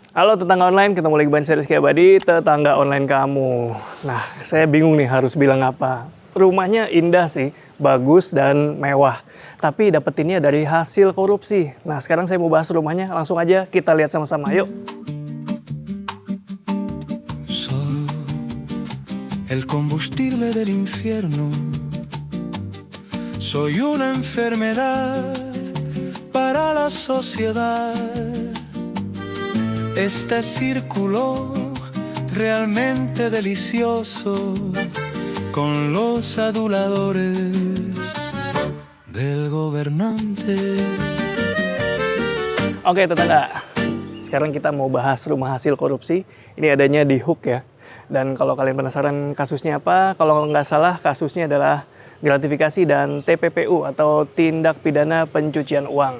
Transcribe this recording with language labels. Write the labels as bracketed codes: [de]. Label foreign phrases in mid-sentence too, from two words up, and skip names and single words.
[id] Halo tetangga online, ketemu lagi bareng saya Rizky Abadi, tetangga online kamu. Nah, saya bingung nih harus bilang apa. Rumahnya indah sih, bagus dan mewah. Tapi dapetinnya dari hasil korupsi. Nah, sekarang saya mau bahas rumahnya, langsung aja kita lihat sama-sama. Yuk. [es] Soy el combustible del infierno. Soy una enfermedad para la sociedad. Este círculo realmente delicioso con los aduladores del gobernante. [id] Oke tetangga, sekarang kita mau bahas rumah hasil korupsi. Ini adanya di Hook ya. Dan kalau kalian penasaran kasusnya apa, kalau nggak salah kasusnya adalah gratifikasi dan TPPU atau tindak pidana pencucian uang.